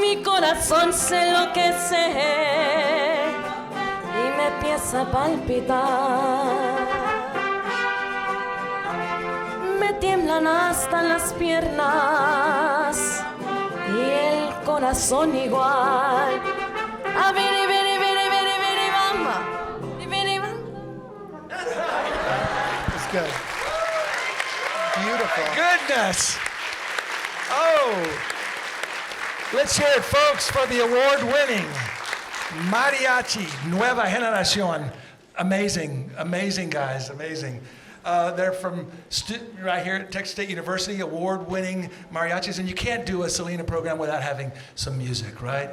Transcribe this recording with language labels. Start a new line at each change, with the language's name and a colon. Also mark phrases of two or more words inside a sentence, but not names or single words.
Spanish: Mi corazón se enloquece y me empieza a palpitar. Me tiemblan hasta las piernas y el corazón igual. A biri biri biri biri biri bamba, biri bamba.
English: That's good. Beautiful. Goodness. Oh, let's hear it, folks, for the award-winning Mariachi Nueva Generación. Amazing, amazing guys, amazing. They're from right here at Texas State University, award-winning mariachis, and you can't do a Selena program without having some music, right?